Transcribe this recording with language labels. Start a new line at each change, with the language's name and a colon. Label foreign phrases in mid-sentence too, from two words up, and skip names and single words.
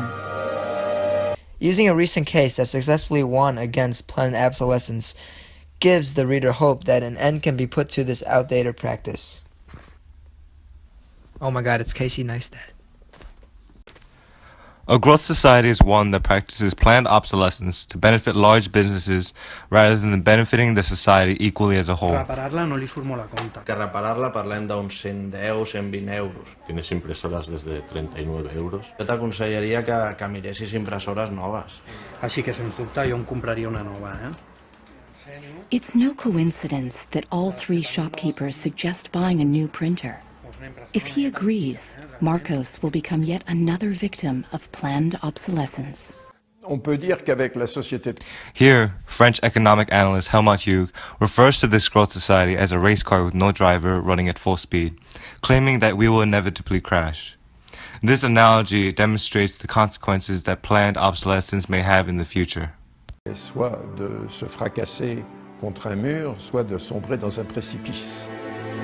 English: Using a recent case that successfully won against planned obsolescence gives the reader hope that an end can be put to this outdated practice. Oh my god, it's Casey Neistat. A growth society is one that practices planned obsolescence to benefit large businesses rather than benefiting the society equally as a whole.
Catalan: Reparar-la no li surt molt a compte. Que reparar-la parlem d'uns 110 o 120 euros.
Spanish: Tienes impresoras desde 39 euros.
Catalan: Jo t'aconsellaria que miressis impressores noves. Així que, sens dubte, jo em compraria una nova,
English: It's no coincidence that all 3 shopkeepers suggest buying a new printer. If he agrees, Marcos will become yet another victim of planned obsolescence. Here, French economic analyst Helmut Hugh refers to this growth society as a race car with no driver running at full speed, claiming that we will inevitably crash. This analogy demonstrates the consequences that planned obsolescence may have in the future.
French: Soit de se fracasser contre un mur, soit de sombrer dans un précipice.